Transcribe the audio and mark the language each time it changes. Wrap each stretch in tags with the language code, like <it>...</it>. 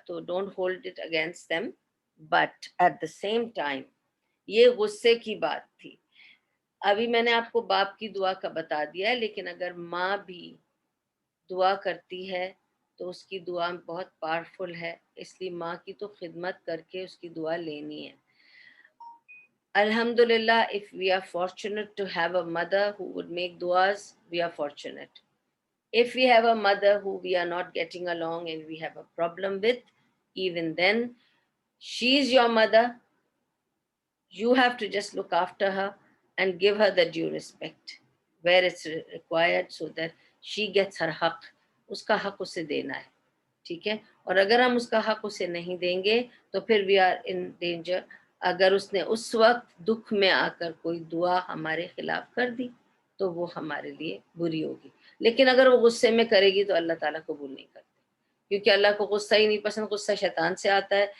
<en>تو don't hold it against them, but at the same time</en> <ur>یہ غصے کی بات تھی. ابھی میں نے آپ کو باپ کی دعا کا بتا دیا ہے, لیکن اگر ماں بھی دعا کرتی ہے تو اس کی دعا بہت پاورفل ہے, اس لیے ماں کی تو خدمت کر کے اس کی دعا لینی ہے.</ur> <en>Alhamdulillah, if we are fortunate to have a mother who would make duas, we are fortunate. If we have a mother who we are not getting along and we have a problem with, even then, she is your mother. You have to just look after her and give her the due respect where it's required so that she gets her haq.</en> <ur>اس کا حق اسے دینا ہے. ٹھیک ہے. اور اگر ہم اس کا حق اسے نہیں دیں گے تو پھر</ur> <en>We are in danger.</en> <ur>اگر اس نے اس وقت دکھ میں آ کر کوئی دعا ہمارے خلاف کر دی تو وہ ہمارے لیے بری ہوگی. لیکن اگر وہ غصے میں کرے گی تو اللہ تعالیٰ قبول نہیں کرتے, کیونکہ اللہ کو غصہ ہی نہیں پسند, غصہ شیطان سے آتا ہے.</ur>